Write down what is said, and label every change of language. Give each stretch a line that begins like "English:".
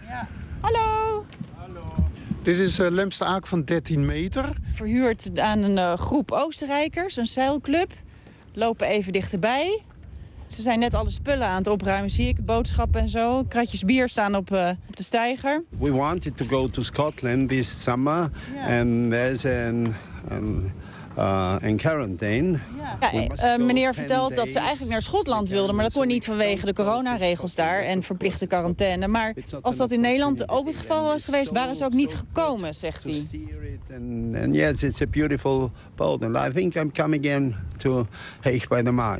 Dutch: Ja. Hallo! Dit is Lemste Aak van 13 meter. Verhuurd aan een groep Oostenrijkers, een zeilclub. Lopen even dichterbij. Ze zijn net alle spullen aan het opruimen, zie ik. Boodschappen en zo. Kratjes bier staan op de steiger.
English: We wanted to go to Scotland this summer.
Dutch: En er is een quarantaine. Ja. Meneer vertelt dat ze eigenlijk naar Schotland wilden, maar dat kon niet vanwege de coronaregels daar en verplichte quarantaine. Maar als dat in Nederland ook het geval was geweest, waren ze ook niet gekomen, zegt hij.
English: En yes, it's a beautiful boat. And I think I'm coming in to Heeg by the Maas.